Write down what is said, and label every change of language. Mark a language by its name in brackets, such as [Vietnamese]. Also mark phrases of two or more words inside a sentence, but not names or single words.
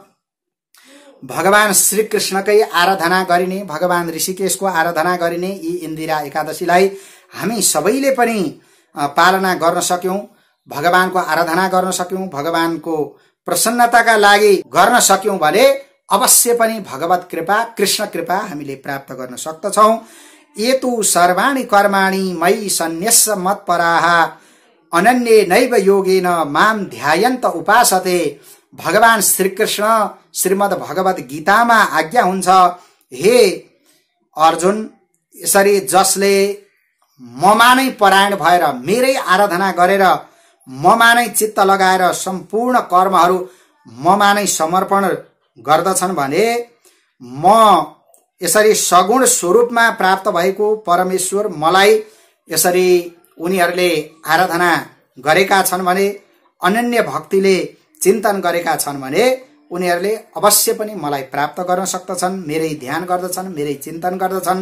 [Nepali] भगवान श्रीकृष्णकै आराधना गरिने, भगवान ऋषिकेशको आराधना गरिने यी इन्दिरा एकादशीलाई हामी सबैले पनि पालना गर्न सक्यौं, भगवानको आराधना गर्न सक्यौं, भगवानको प्रसन्नताका लागि गर्न सक्यौं भने अवश्य पनि भगवत कृपा, कृष्ण कृपा हामीले प्राप्त गर्न सक्दछौं। [Sanskrit] एतु सर्वाणि कर्माणि मयि सन्न्यस्य मत्पराः अनन्ये नैव योगेन माम ध्यायन्त उपासते। [Nepali] भगवान श्रीकृष्ण श्रीमद् भगवत गीतामा आज्ञा हुन्छ, हे अर्जुन, यसरी जसले ममा नै परायण भएर मेरै आराधना गरेर ममा नै चित्त लगाएर सम्पूर्ण कर्महरू ममा नै समर्पण गर्दछन् भने म यसरी सगुण स्वरूपमा प्राप्त भएको परमेश्वर मलाई यसरी उनीहरूले आराधना गरेका छन् भने, अनन्य भक्तिले चिन्तन गरेका छन् भने उनीहरूले अवश्य पनि मलाई प्राप्त गर्न सक्दछन्, मेरै ध्यान गर्दछन्, मेरै चिन्तन गर्दछन्।